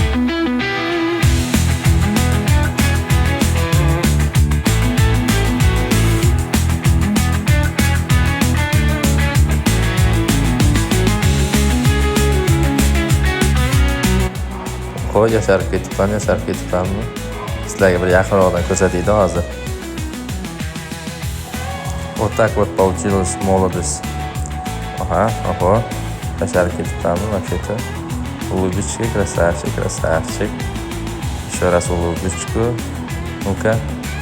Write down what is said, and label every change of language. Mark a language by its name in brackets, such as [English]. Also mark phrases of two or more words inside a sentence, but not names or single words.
[Uzbek] Qo'y, yosharib ketibmanmi? Sizlarga bir yaqinroqdan ko'rsataydi hozir. [Russian] Вот так вот получилось молодость. [Uzbek] Ага. Yosharib ketibmanmi? Вообще-то. [Russian] Улыбочка, красавчик. Еще раз улыбочку. Ну-ка.